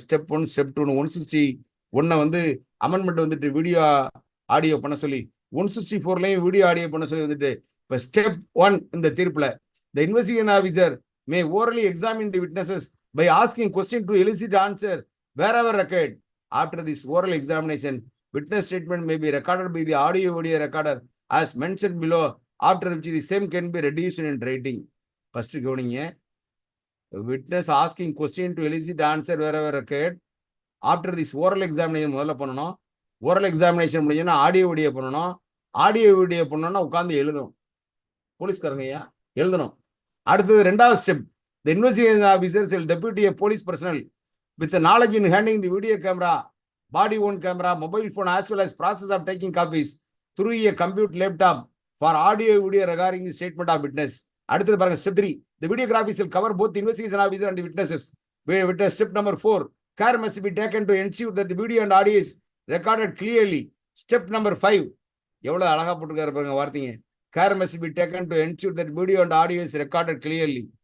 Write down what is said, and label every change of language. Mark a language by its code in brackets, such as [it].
[ta] Step 1 step 2 161 வந்து amendment வந்துட்டு video audio பண்ண சொல்லி 164லயும் வீடியோ ஆடியோ பண்ண சொல்லி வந்துட்டு இப்ப ஸ்டெப் 1 இந்த தீர்ப்புல [en] the investigation officer may orally examine the witnesses by asking question to elicit answer wherever required. After this oral examination, witness statement may be recorded by the audio video recorder as mentioned below, after which the same can be reduced in writing. First [ta] கவனிங்க, [en] witness asking question to elicit answer wherever required. After this oral examination [ta] முதல்ல பண்ணணும். Oral examination முடிஞ்சோன்னா audio video பண்ணணும். Audio video பண்ணோம்னா உட்காந்து எழுதணும். போலீஸ்காரங்க ஐயா எழுதணும். அடுத்தது [en] 2வது step, the investigation officers will deputy a police personnel with the knowledge in handling the video camera, body worn camera, mobile phone as well as process of taking copies through a computer laptop for audio video regarding the statement of witness. [ta] அடுத்தது பாருங்க, [en] Step 3, the videographies will cover both the investigation officer and the witnesses. Witness step number 4, care must be taken to ensure that the video and audio is recorded clearly. Step number 5, [ta] எவ்வளவு அழகா போட்டுருக்காரு பாருங்க வார்த்தைங்க. [en] care must be taken to ensure that video and audio is recorded clearly.